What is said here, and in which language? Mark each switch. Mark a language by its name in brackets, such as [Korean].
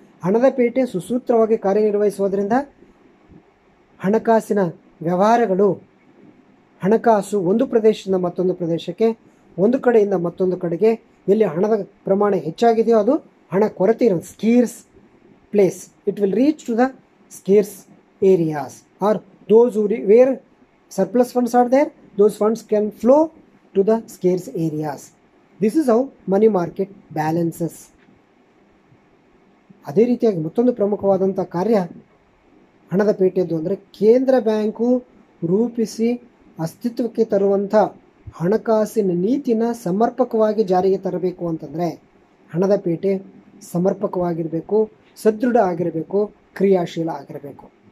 [Kannada] ಹಣದ ಪೇಟೆ ಸುಸೂತ್ರವಾಗಿ ಕಾರ್ಯನಿರ್ವಹಿಸುವುದರಿಂದ ಹಣಕಾಸಿನ ವ್ಯವಹಾರಗಳು, ಹಣಕಾಸು ಒಂದು ಪ್ರದೇಶದಿಂದ ಮತ್ತೊಂದು ಪ್ರದೇಶಕ್ಕೆ, ಒಂದು ಕಡೆಯಿಂದ ಮತ್ತೊಂದು ಕಡೆಗೆ, ಎಲ್ಲಿ ಹಣದ ಪ್ರಮಾಣ ಹೆಚ್ಚಾಗಿದೆಯೋ ಅದು ಹಣ ಕೊರತೆ ಇರೋ [English] Scarce place, it will reach to the scarce areas, are those where surplus funds are there, those funds can flow to the scarce areas. This is how money market balances. [Kannada] ಅದೇ ರೀತಿಯಾಗಿ ಮತ್ತೊಂದು ಪ್ರಮುಖವಾದಂಥ ಕಾರ್ಯ ಹಣದ ಪೇಟೆಯದ್ದು ಅಂದರೆ ಕೇಂದ್ರ ಬ್ಯಾಂಕು ರೂಪಿಸಿ ಅಸ್ತಿತ್ವಕ್ಕೆ ತರುವಂಥ ಹಣಕಾಸಿನ ನೀತಿನ ಸಮರ್ಪಕವಾಗಿ ಜಾರಿಗೆ ತರಬೇಕು ಅಂತಂದರೆ ಹಣದ ಪೇಟೆ ಸಮರ್ಪಕವಾಗಿರಬೇಕು, ಸದೃಢ ಆಗಿರಬೇಕು, ಕ್ರಿಯಾಶೀಲ ಆಗಿರಬೇಕು.